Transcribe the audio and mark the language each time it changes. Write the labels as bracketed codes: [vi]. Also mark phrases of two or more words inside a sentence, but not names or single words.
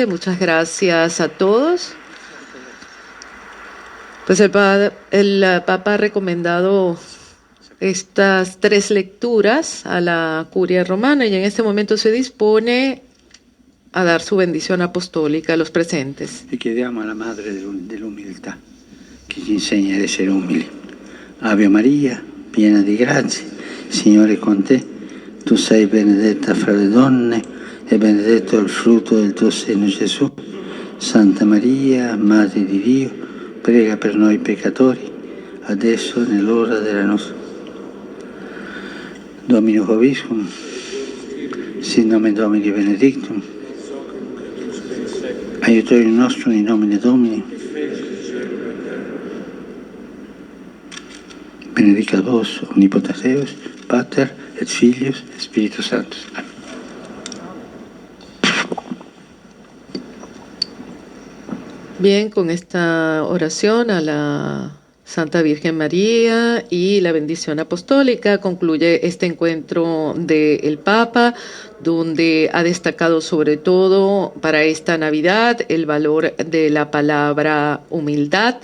[es] Muchas gracias a todos. Pues el Papa ha recomendado estas 3 lecturas a la Curia Romana y en este momento se dispone a dar su bendición apostólica a los presentes. [it] Y chiediamo alla Madre dell'umiltà che ci insegna ad essere umili. Ave Maria, piena di grazia, il Signore è con te. Tu sei benedetta fra le donne e benedetto il frutto del tuo seno, Gesù. Santa Maria, Madre di Dio, prega per noi peccatori, adesso e nell'ora della nostra. [la] Domino Vobiscum, sit nomen Domini benedictum, aiutorium nostrum in nomine Domini, benedicat vos omnipotens Deus, Pater et Filius et Spiritus Sanctus. Amen. [es] Bien, con esta oración a la Santa Virgen María y la bendición apostólica concluye este encuentro del Papa, donde ha destacado sobre todo para esta Navidad el valor de la palabra humildad.